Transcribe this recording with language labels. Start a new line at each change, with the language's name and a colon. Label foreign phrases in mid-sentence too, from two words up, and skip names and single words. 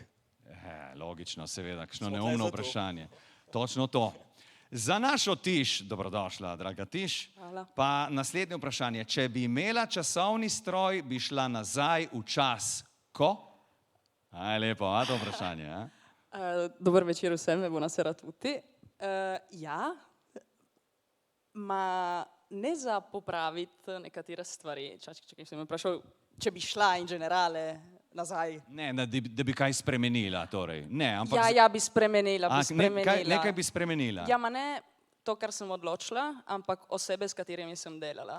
Slovenian: Logično, seveda, kakšno neumno vprašanje. Točno to. Za našo Tiš, dobrodošla, draga Tiš, pa naslednje vprašanje. Če bi imela časovni stroj, bi šla nazaj v čas, ko? Lepo, a to vprašanje, a? Dober večer vsem,
Italian: buonasera a tutti.
Slovenian: Ja, ma ne za popraviti nekatere stvari. Čakaj, sem me vprašal, če bi šla
Italian: in generale
Slovenian: nazaj. Ne, da bi kaj spremenila, torej. Ne, ampak... Ja, bi spremenila, Nekaj bi spremenila. Ja, ma ne to, kar sem odločila, ampak osebe, s katerimi sem delala.